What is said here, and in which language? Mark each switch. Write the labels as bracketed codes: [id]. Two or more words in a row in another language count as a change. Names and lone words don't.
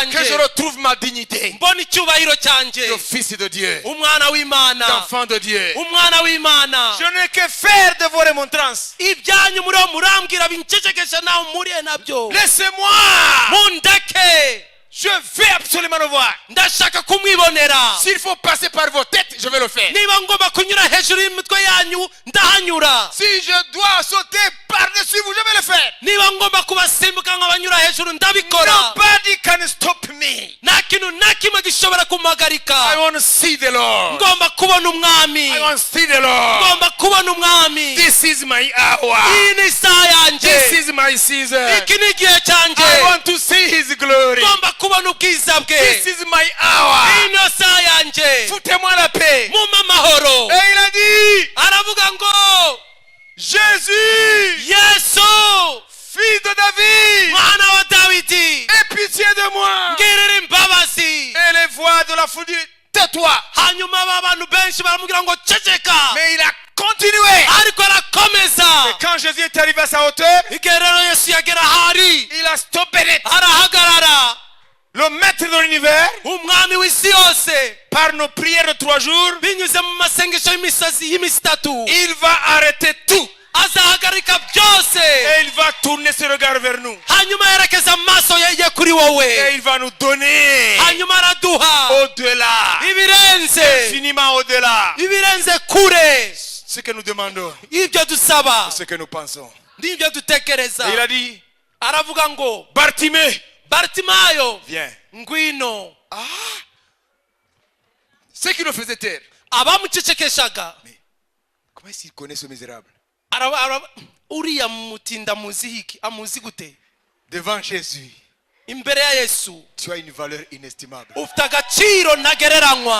[rw] yanjye [fr] retrouve ma dignité. [rw] mbona icyubahiro cyanjye. [fr] Le fils de Dieu. [rw] umwana w'imana. [fr] L'enfant de Dieu. [rw] umwana w'imana. [fr] je n'ai que faire de vos remontrances. [rw] ibyanyu muriho murambwira bincecekesha nawe mpuriye nabyo. [fr] Laissez-moi. [rw] mundeke. [fr] Je vais absolument le voir. [rw] ndashaka kumwibonera. [fr] S'il faut passer par vos têtes, je vais le faire. [rw] niba ngomba kunyura hejuru y'imitwe yanyu ndahanyura. [fr] Si je dois sauter par-dessus vous, je vais le faire. [rw] niba ngomba kubasimbuka nkabanyura hejuru ndabikora. [en] Nobody can stop me. [rw] nta kintu na kimwe gishobora [en] I [rw] kumpagarika. [en] want to see the Lord. [rw] ngomba kubona umwami. [en] I want to see the Lord. [rw] ngomba kubona umwami. [en] This is my hour. [rw] iyi ni isaha yanjye. [en] This is my season. [rw] iki ni igihe cyanjye. [en] I want to see His glory. [rw] ngomba kubona ubwiza bwe. [en] This is my hour. [rw] iyi niyo saha yanjye. [fr] Foutez-moi la paix. [rw] mumpe amahoro. [fr] Et il a dit, [rw] aravuga ngo [fr] Jésus, [rw] yesu [fr] fils de David, [rw] mwana wa dawidi [fr] aie pitié de moi. [rw] ngirira imbabazi. [fr] Et les voix de la foule disent, tais-toi. [rw] hanyuma aba bantu benshi baramubwira ngo ceceka. [fr] Mais il a continué. [rw] ariko arakomeza. [fr] Et quand Jésus est arrivé à sa hauteur, [rw] igihe rero yesu yagera ahari [fr] Il a stoppé net. [rw] arahagarara. [fr] le maître de l'univers, [rw] umwami w'isi yose [fr] par nos prières de 3 jours, [rw] binyuze mu masengesho y'iminsi itatu [fr] il va arrêter tout. [rw] azahagarika byose. [fr] Et il va tourner ses regards vers nous. [rw] hanyuma yerekeza amaso ye kuri [fr] Et [rw] wowe. [fr] il va nous donner [rw] hanyuma araduha [fr] au-delà, [rw] ibirenze [fr] infiniment au-delà, [rw] ibirenze kure [fr] ce que nous demandons, [rw] ibyo dusaba [fr] ce que nous pensons. [rw] n'ibyo dutekereza. [fr] Et il a dit, [rw] aravuga ngo [fr] Bartimée, [rw] Bartimayo [fr] viens. [rw] ngwino. [fr] Ce qui nous faisait taire. [rw] abamucecekeshaga [fr] Comment est-ce qu'il connaît ce misérable? [rw] uriya mutinda amuzi hiki amuzi gute? [fr] Devant Jésus, [rw] imbere ya yesu [fr] tu as une valeur inestimable. [rw] ufite agaciro ntagereranywa.